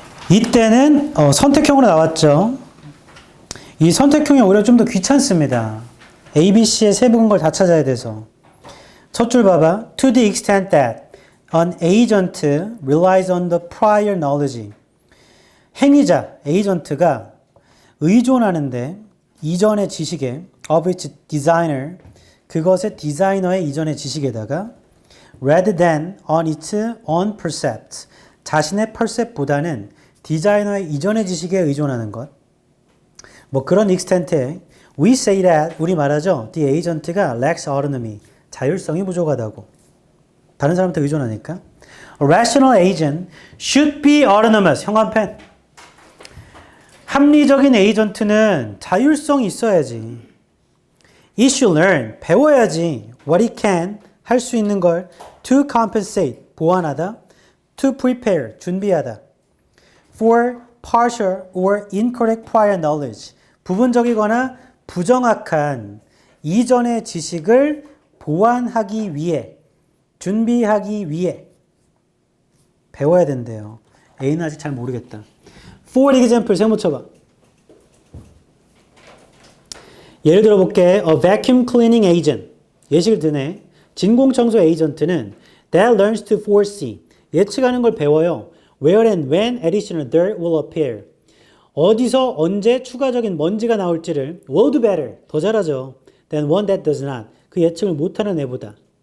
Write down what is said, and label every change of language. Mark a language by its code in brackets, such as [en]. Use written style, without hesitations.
[ko] 이때는 선택형으로 나왔죠. 이 선택형이 오히려 좀 더 귀찮습니다. A, B, C의 세부 근거를 다 찾아야 돼서. 첫 줄 봐봐. [en] To the extent that an agent relies on the prior knowledge. [ko] 행위자, 에이전트가 의존하는데 이전의 지식에 [en] of its designer, [ko] 그것의 디자이너의 이전의 지식에다가 [en] rather than on its own percept, [ko] 자신의 percept보다는 디자이너의 이전의 지식에 의존하는 것. 뭐 그런 extent에 [en] we say that, [ko] 우리 말하죠. [en] The agent가 lacks autonomy, [ko] 자율성이 부족하다고. 다른 사람한테 의존하니까. [en] A rational agent should be autonomous. [ko] 형광펜. 합리적인 에이전트는 자율성이 있어야지. [en] It should learn. [ko] 배워야지. [en] What it can. [ko] 할 수 있는 걸. [en] To compensate. [ko] 보완하다. [en] To prepare. [ko] 준비하다. [en] For partial or incorrect prior knowledge. [ko] 부분적이거나 부정확한 이전의 지식을 보완하기 위해. 준비하기 위해. 배워야 된대요. A는 아직 잘 모르겠다. [en] For example, [ko] 세모 쳐봐. 예를 들어볼게. [en] A vacuum cleaning agent. [ko] 예시를 드네. 진공청소 에이전트는 [en] that learns to foresee. [ko] 예측하는 걸 배워요. [en] Where and when additional dirt will appear. [ko] 어디서 언제 추가적인 먼지가 나올지를 [en] will do better. [ko] 더 잘하죠. [en] than one that does not. [ko] 그 예측을 못하는 애보다.